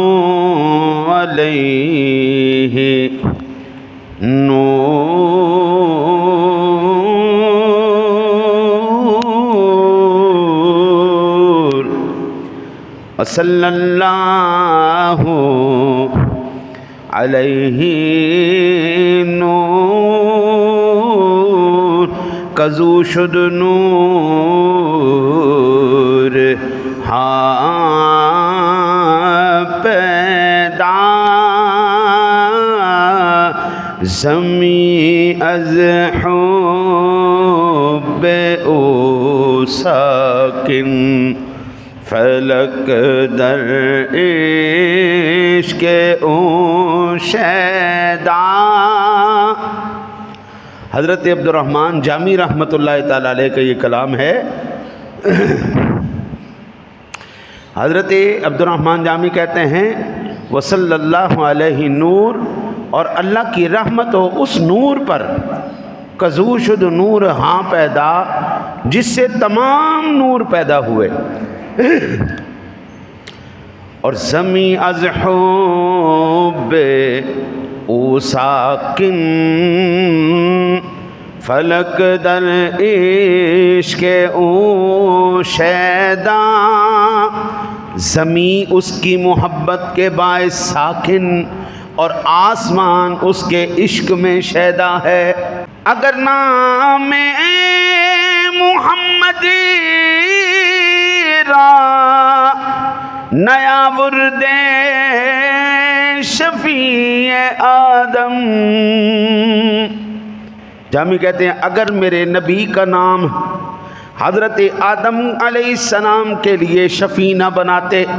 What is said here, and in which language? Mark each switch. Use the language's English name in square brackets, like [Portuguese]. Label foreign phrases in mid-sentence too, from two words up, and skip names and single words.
[Arabic] علیہ نور صلی اللہ علیہ [Persian] نور کزو شد نور پیدا زمین از حب او ساکن فلک در عشق او شیدا۔ [Urdu] حضرت عبد الرحمن جامی رحمۃ اللہ تعالیٰ علیہ کا یہ کلام ہے۔ حضرت عبد الرحمن جامی کہتے ہیں [Arabic] وصلی اللہ علیہ نور، [Urdu] اور اللہ کی رحمت ہو اس نور پر [Persian] کزو شد نور ہاں پیدا [Urdu] جس سے تمام نور پیدا ہوئے، اور [Persian] زمین از حب او ساکن فلک در عشق او شیدا، [Urdu] زمین اس کی محبت کے باعث ساکن اور آسمان اس کے عشق میں شیدا ہے۔ [Persian] اگر نام محمد را نیا ورد شفیع آدم، [Urdu] جامی کہتے ہیں اگر میرے نبی کا نام حضرت آدم علیہ السلام کے لیے شفیع نہ بناتے،